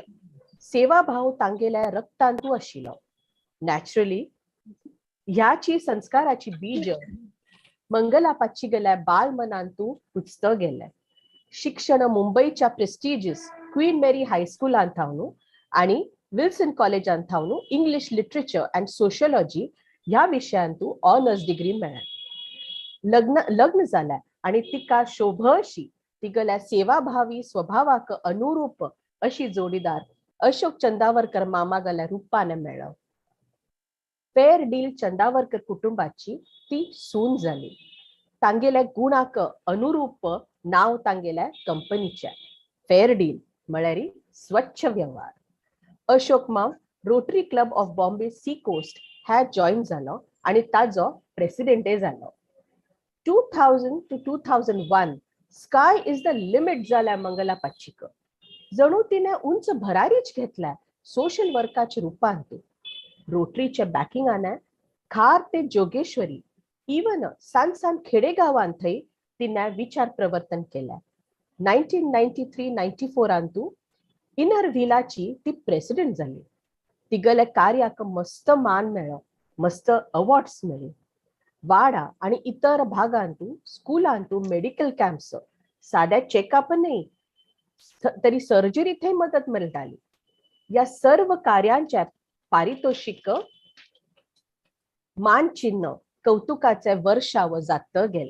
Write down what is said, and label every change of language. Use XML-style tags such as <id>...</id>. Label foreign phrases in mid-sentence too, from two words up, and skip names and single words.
<kok>सेवाभाव तांगेल्या रक्तांतू आशिलो. नॅचरली ह्याची संस्काराची बीज मंगला पाची गेल्या बालमनांतू कुचत गेले. शिक्षण मुंबईच्या प्रेस्टिजियस क्वीन मेरी हायस्कूलांत थावनू आणि विल्सन कॉलेजांत थावनू</kok> <en>English literature and sociology</en> <kok>ह्या विशयांतू</kok> <en>honours degree</en> <kok>मेळ्ळ्या. लग्न जाल्या आणि तिका शोभशी तिगल्या सेवाभावी स्वभावाक अनुरूप अशी जोडीदार अशोक चंदावरकर मामागल्या रूपाने मेळव. फेअर डील चंदावरकर कुटुंबाची ती सून झाली. तांगेल्या गुणाक अनुरूप नाव तांगेल्या कंपनीच्या फेअर डील म्हळ्यार स्वच्छ व्यवहार. अशोक माम रोटरी क्लब ऑफ बॉम्बे सी कोस्ट ह्या जॉईन जालो आणि ताजो प्रेसिडेंटय जालो. 2000 to 2001</kok> <en>sky is the limit</en> <kok>जाल्या मंगला पाच्छीक. जणू तिने उंच भरारीच घेतल्या</kok> <en>social work</en> <kok>रूपांत. रोटरीच्या बॅकिंगाने खार ते जोगेश्वरी इवन सान खेडेगावांत थंय तिने विचार प्रवर्तन केल्या. 1993-94 अंतू इनर व्हिलाची ती प्रेसिडेंट झाली. तिगले कार्याक मस्त मान मेळ्ळो, मस्त अवॉर्ड्स मेळ्ळे. वाडा आणि इतर भागांतू स्कूलांतू</kok> <en>medical camps</en> <kok>साध्या चेकअप नाही तरी सर्जरी थंय मदत मेळटाली. या सर्व कार्यांच्या पारितोषिक मानचिन्ह कौतुकाचे वर्षाव जात गेलं.</kok>